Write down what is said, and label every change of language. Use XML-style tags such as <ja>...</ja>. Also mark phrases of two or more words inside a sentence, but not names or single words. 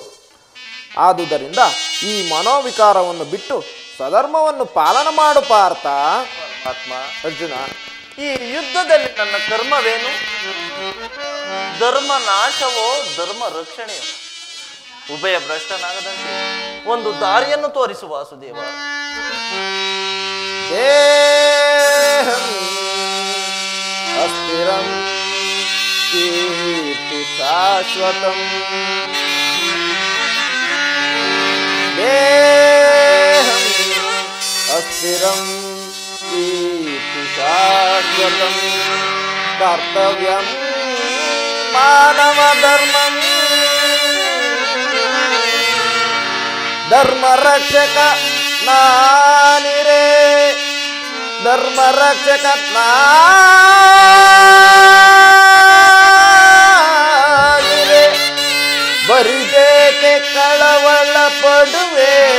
<kn>ಆದುದರಿಂದ ಈ ಮನೋವಿಕಾರವನ್ನು ಬಿಟ್ಟು ಸ್ವಧರ್ಮವನ್ನು ಪಾಲನ ಮಾಡು ಪಾರ್ಥ. ಆತ್ಮ, ಅರ್ಜುನ, ಈ ಯುದ್ಧದಲ್ಲಿ ನನ್ನ ಕರ್ಮವೇನು? ಧರ್ಮ ನಾಶವೋ ಧರ್ಮ ರಕ್ಷಣೆಯೋ? ಉಭಯ ಭ್ರಷ್ಟನಾಗದಂತೆ ಒಂದು ದಾರಿಯನ್ನು ತೋರಿಸು ವಾಸುದೇವ.</kn> <sa>ದೇಹಂ ಅಸ್ಥಿರಂ ಕೀರ್ತಿ ಶಾಶ್ವತಂ ದೇಹಂ ಅಸ್ಥಿರಂ ಕೀರ್ತಿ ಶಾಶ್ವತಂ ಕರ್ತವ್ಯಂ ಮಾನವ ಧರ್ಮಂ</sa> <kn>ಧರ್ಮ ರಕ್ಷಕ ನಾನಿರೇ ಧರ್ಮ ರಕ್ಷಕ ನಾನಿರೇ ಬರಿದೇಕೆ ಕಳವಳ ಪಡುವೆ</kn>